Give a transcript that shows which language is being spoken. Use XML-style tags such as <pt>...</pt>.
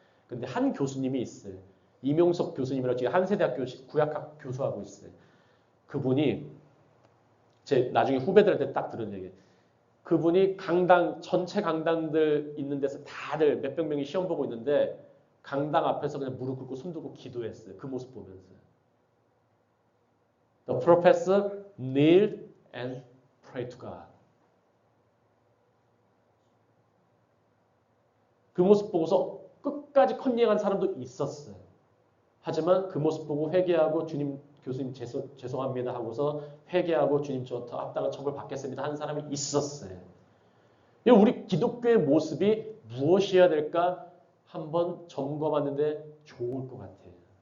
<ko>근데 한 교수님이 있어요. 이명석 교수님이라고 지금 한세대학교 구약학 교수하고 있어요. 그분이 제 나중에 후배들한테 딱 들은 얘기예요. 그분이 강당 전체 강당들 있는 데서 다들 몇백 명이 시험 보고 있는데 강당 앞에서 그냥 무릎 꿇고 손 들고 기도했어요. 그 모습 보면서.</ko> <en>The professor knelt and prayed to God.</en> <ko>그 모습 보고서 끝까지 컨닝한 사람도 있었어요. 하지만 그 모습 보고 회개하고 주님 교수님 죄송합니다 하고서 회개하고 주님 저 합당한 처벌 받겠습니다 하는 사람이 있었어요. 우리 기독교의 모습이 무엇이어야 될까 한번 점검하는데 좋을 것 같아요.</ko>